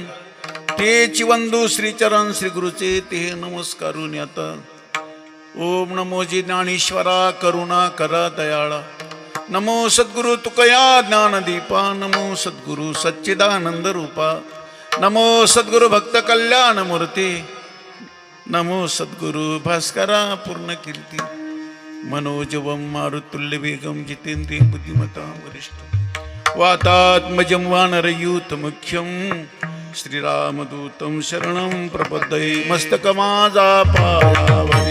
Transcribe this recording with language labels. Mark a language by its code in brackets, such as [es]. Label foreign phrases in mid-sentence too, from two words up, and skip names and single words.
[mr] तेची वंदू श्रीचरण श्री गुरुचे ते नमस्कारून आता, ओम नमो जी ज्ञानेश्वरा करुणा करा दयाळा, नमो सद्गुरु तुकया ज्ञानदीपा, नमो सद्गुरु सच्चिदानंद रूपा, नमो सद्गुरु भक्त कल्याण मूर्ती, नमो सद्गुरु भास्करा पूर्ण कीर्ती, [sa] मनोजवम मारुतुल्य वेगम जितेंद्रिय बुद्धिमता वरिष्ठ, वातात्मजं वानरयूत मुख्यं, श्रीरामदूतं शरणं प्रपद्ये, [mr] मस्तक माझा पायावरी,